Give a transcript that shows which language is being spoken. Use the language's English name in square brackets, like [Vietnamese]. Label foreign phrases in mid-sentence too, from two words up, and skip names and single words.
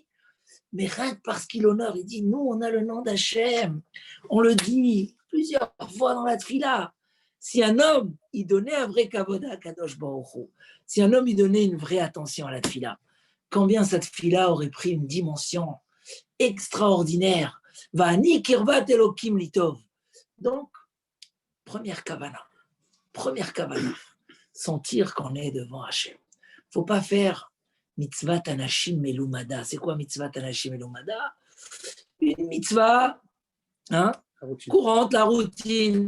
[French] Mais rien que parce qu'il honore, il dit, nous, on a le nom d'Hachem. On le dit plusieurs fois dans la tfila. Si un homme, il donnait un vrai kavod à [Hebrew] קדוש ברוך הוא, [French] si un homme, il donnait une vraie attention à la tfila, combien cette tfila aurait pris une dimension extraordinaire. [Hebrew] ואני קרבת אלהים לי טוב. [French] Donc, première kavana, sentir qu'on est devant Hachem. Il ne faut pas faire [Hebrew] מצות אנשים מלומדה. [French] C'est quoi [Hebrew] מצות אנשים מלומדה? [French] Une mitzvah courante, la routine.